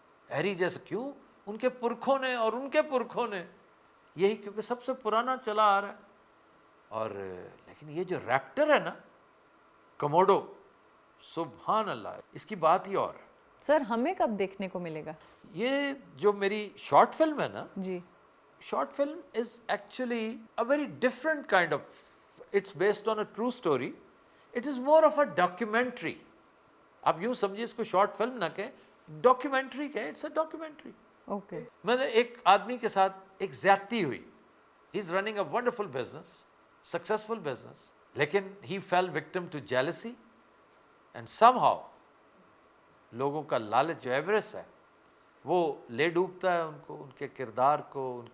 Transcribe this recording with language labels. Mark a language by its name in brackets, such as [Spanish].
[Urdu] ایری جیسے, کیوں, ان کے پرکھوں نے اور ان کے پرکھوں نے, یہی کیونکہ سب سے پرانا چلا آ رہا ہے. اور لیکن یہ جو ریپٹر ہے نا کموڈو, سبحان اللہ, اس کی بات ہی اور ہے. سر ہمیں کب دیکھنے کو ملے گا یہ جو میری شارٹ فلم ہے نا, جی [English] short film is actually a very different kind of, it's based on a true story, it is more of a documentary. [Urdu] آپ یوں سمجھے اس کو شارٹ فلم نہ کہیں, ڈاکیومنٹری کہیں, [English] it's a documentary. [Urdu] اوکے. میں نے ایک آدمی کے ساتھ ایک زیادتی ہوئی, [English] he is running a wonderful business, successful business, [Urdu] لیکن [English] he fell victim to jealousy and somehow [Urdu] لوگوں کا لالچ جو ایوریس ہے وہ لے ڈوبتا ہے ان کو, ان کے کردار کو.